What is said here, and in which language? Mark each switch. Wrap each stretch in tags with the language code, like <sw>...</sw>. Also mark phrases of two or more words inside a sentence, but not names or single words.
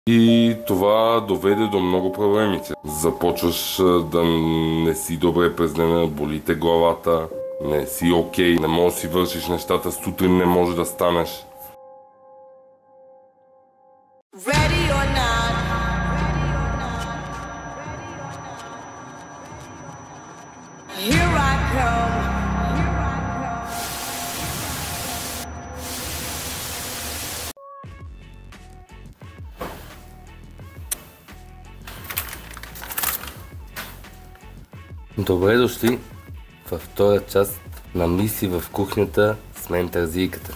<bg>И това доведе до много проблемите. Започваш да не си добре през деня, боли те главата, не си окей, не можеш да си вършиш нещата, сутрин не можеш да станеш.</bg> <en>Ready or not. Here I come.</en> <bg>Добре дошли във втора част на Мисли в кухнята с мен Тързийката.</bg>